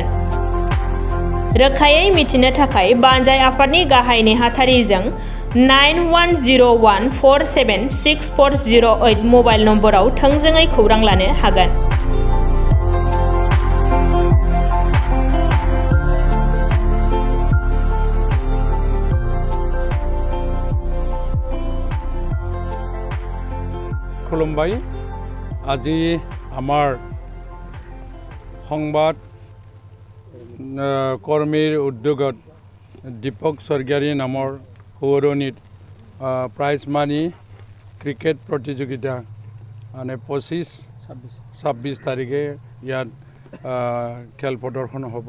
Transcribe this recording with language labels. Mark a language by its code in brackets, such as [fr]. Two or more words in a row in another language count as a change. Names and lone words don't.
[brx] रोखायै मिथिनो थाखाय बानजाय आफादनि गाहाय नेहाथारिजों 9101476408 मबाइल नम्बराव थोंजोङै खौरां लानो हागोन। खुलुमबाय। [as] আজি আমাৰ সংবাদ কৰ্মীৰ উদ্যোগত দীপক স্বৰ্গীয়াৰী নামৰ সৌৰণীত প্ৰাইজ মানি ক্ৰিকেট প্ৰতিযোগিতা মানে 25-26 তাৰিখে ইয়াত খেল প্ৰদৰ্শন হ'ব।